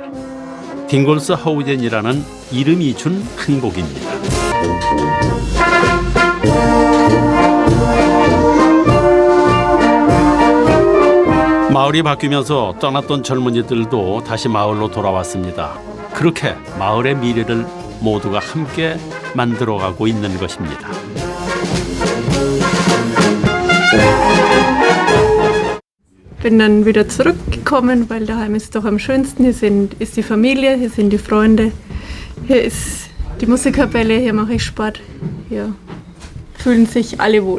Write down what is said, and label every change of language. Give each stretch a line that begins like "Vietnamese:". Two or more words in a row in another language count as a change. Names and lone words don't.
Korean: 딩골스 하우젠이라는 이름이 준 행복입니다. 마을이 바뀌면서 떠났던 젊은이들도 다시 마을로 돌아왔습니다. 그렇게 마을의 미래를 모두가 함께 만들어가고 있는 것입니다.
German: Bin dann wieder zurückgekommen, weil daheim ist es doch am schönsten. Hier ist die Familie, hier sind die Freunde, hier ist die Musikkapelle, hier mache ich Sport. Hier fühlen sich alle wohl.